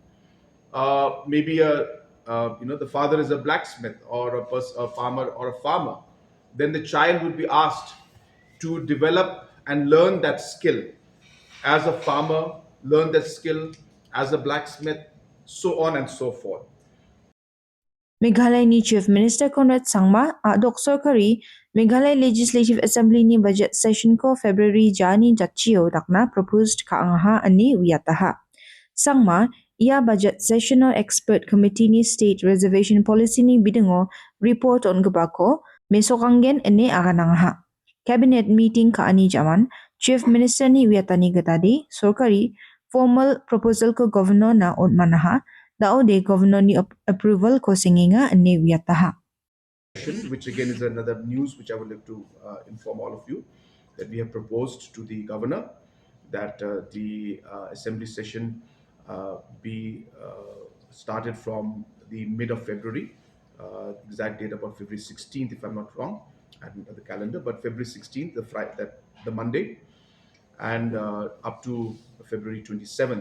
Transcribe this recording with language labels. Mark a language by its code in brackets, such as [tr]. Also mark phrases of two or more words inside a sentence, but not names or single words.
[en] Maybe the father is a blacksmith or a farmer or a farmer. Then the child would be asked to develop and learn that skill as a farmer, learn that skill as a blacksmith, so on and so forth. [grt] Meghalaya ni [en] Chief Minister [grt] Conrad Sangma adok sorkari Meghalaya Legislative Assembly ni [en] budget session [grt] ko February jani jatchio dakna proposed kaangaha ani wiyataha. Sangma ia [en] budget sessional expert committee [grt] ni [en] state reservation policy [grt] ni bidengo report on gebako mesokangen ene aganangaha. [en] Cabinet meeting [grt] ka ani jaman [en] Chief Minister [grt] ni wiyatani gatadi sorkari [en] formal proposal [grt] ko governor na on manaha daode governor ni approval ko singinga ani wiyataha. [en] Which again is another news which I would like to inform all of you that we have proposed to the governor that the assembly session be started from the mid of February, exact date about February 16th, if I'm not wrong, at the calendar, but February 16th, the Monday, and up to February 27th.